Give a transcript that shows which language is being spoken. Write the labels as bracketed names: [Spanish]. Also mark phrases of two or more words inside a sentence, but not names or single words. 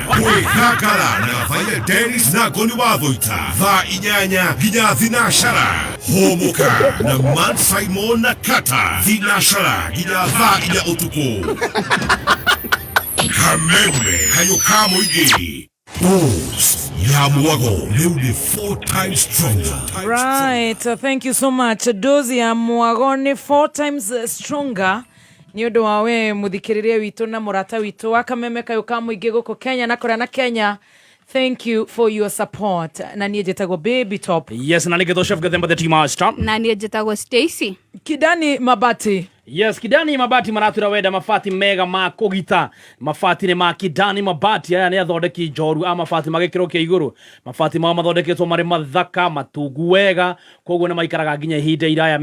[Kikuyu] Kwĩgangara na Vaile Dennis na Goni wa Thũita thaa 8 nginya thinacara. Homoka na Man Simon na Kata thinacara nginya thaa 4 utuku. Kameme kayuka muingi Dose ya Mwago ni [English] 4 times stronger. Right, thank you so much. [Kikuyu] Dose ya Mwago ni [English] 4 times stronger. [Kikuyu] Ni undu wa we muthikiriria witu na murata witu wa Kameme kayuka muingi guko Kenya na kũrĩa na Kenya. [English] Thank you for your support. [Kikuyu] Na niĩ njĩtagwo Baby Top. Yes, na nĩgetwo Chef Gathemba the Tea Master. Na niĩ njĩtagwo Stacy. Kidani Mabati. Yes, Kidani Mabati maratwĩra wenda mabati mega ma kũgita. Mabati nĩ ma Kidani Mabati aya nĩ athondeki njoru a mabati magĩkĩro kĩa igũrũ. Mabati mao mathondeketwo marĩ mathaka matungu wega, koguo nĩ maikaraga nginya ihinda iraya.